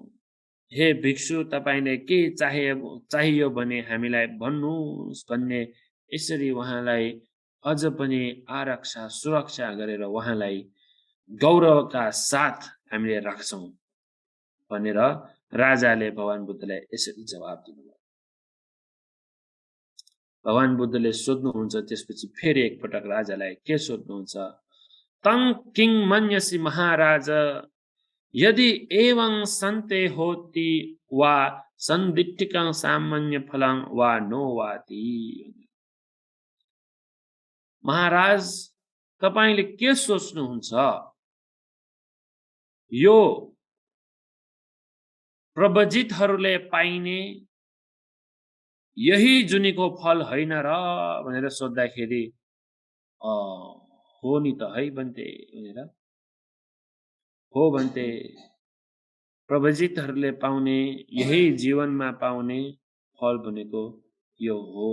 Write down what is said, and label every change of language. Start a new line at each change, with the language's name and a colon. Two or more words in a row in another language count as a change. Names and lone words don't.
Nepali: हे भिक्षु तपाईले के चाहियो भने हामीलाई भन्नुस् भन्ने यसरी उहाँलाई अझ पनि आरक्षा सुरक्षा गरेर उहाँलाई गौरवका साथ हामीले राख्छौं भनेर राजाले भगवान बुद्धलाई यसरी जवाब दिनुभयो। भगवान बुद्धले सोध्नुहुन्छ त्यसपछि फेरि एकपटक राजालाई के सोध्नुहुन्छ,
Pali: तं किं मन्यसि महाराज यदि एवं सन्ते होति वा सन्दिट्टिकं सामान्य फलं वा नो वाति।
Nepali: महाराज तपाईले के सोच्नुहुन्छ, यो प्रव्रजितहरूले पाइने यही जुनीको फल होइन र भनेर सोध्दाखेरि हो नि त है भन्ते भनेर, हो भन्ते प्रव्रजितहरूले पाउने यही जीवनमा पाउने फल भनेको यो हो।